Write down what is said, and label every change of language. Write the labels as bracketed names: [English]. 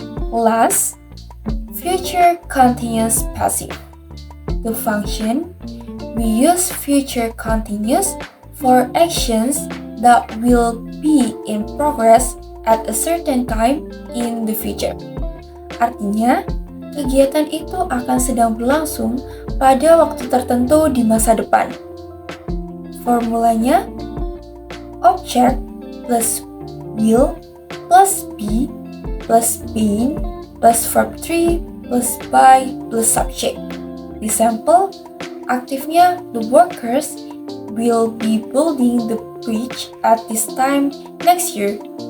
[English] Last, future continuous passive. The function, we use future continuous for actions that will be in progress at a certain time in the future. [Indonesian] Artinya, kegiatan itu akan sedang berlangsung pada waktu tertentu di masa depan. [English] Formulanya, object plus will plus be plus being plus verb 3 plus by plus subject. Example, aktifnya the workers will be building the bridge at this time next year.